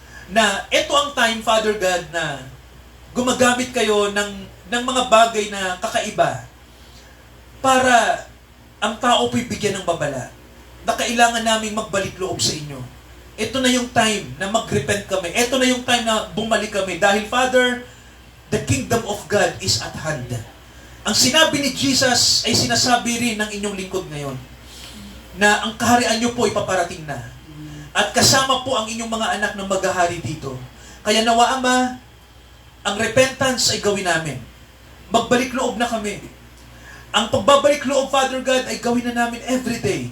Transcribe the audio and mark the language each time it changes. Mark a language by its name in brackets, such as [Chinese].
[Filipino] Na ito ang time, Father God, na gumagamit kayo ng mga bagay na kakaiba para ang tao po'y bigyan ng babala na kailangan naming magbalik loob sa inyo. Ito na yung time na mag-repent kami. Ito na yung time na bumalik kami. Dahil, [English] Father, the kingdom of God is at hand. [Filipino] Ang sinabi ni Jesus ay sinasabi rin ng inyong lingkod ngayon na ang kaharian nyo po ay paparating na. At kasama po ang inyong mga anak na maghahari dito. Kaya nawa, Ama, ang repentance ay gawin namin. Magbalik loob na kami. Ang pagbabalik loob, Father God, ay gawin na namin [English] every day.